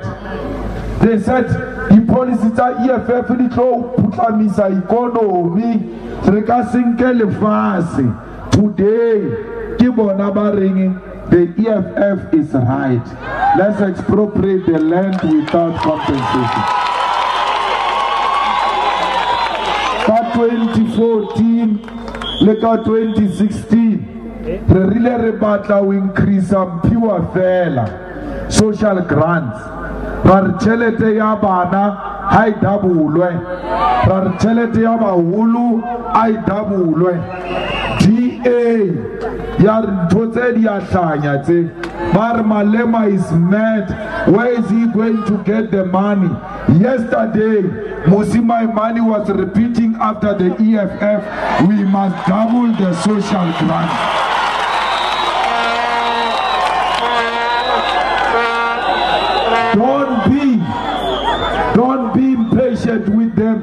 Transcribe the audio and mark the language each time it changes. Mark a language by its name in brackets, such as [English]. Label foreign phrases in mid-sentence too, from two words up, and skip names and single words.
[English] They said the policy that EFF putlamisa economy today the EFF is right. Let's expropriate the land without compensation. [Southern Sotho] 2014 le ka 2016 re rile re batla o increase pure fela [English] social grants [Southern Sotho] ra re tšhelete ya bana ha e double ra re tšhelete ya baholo a e double DA ya re ntho tse di a hlanya tse Bar Malema [English] is mad. Where is he going to get the money? Yesterday, Musima Imani was repeating after the EFF, we must double the social grant. Don't be impatient with them.